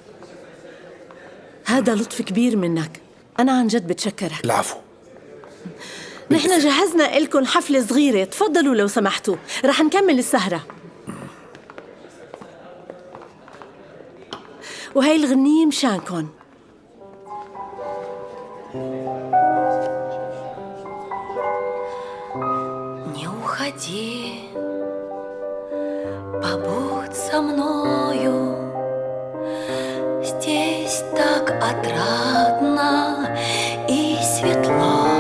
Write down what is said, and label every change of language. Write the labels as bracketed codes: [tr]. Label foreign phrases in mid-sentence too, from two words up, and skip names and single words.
[ar] هذا لطف كبير منك، أنا عن جد بتشكرك. العفو. نحن جهزنا لكم حفلة صغيرة، تفضلوا لو سمحتوا، رح نكمل السهرة. وهي الغنية مشانكن. [ru] Не уходи, побудь со мною. Здесь так отрадно и светло.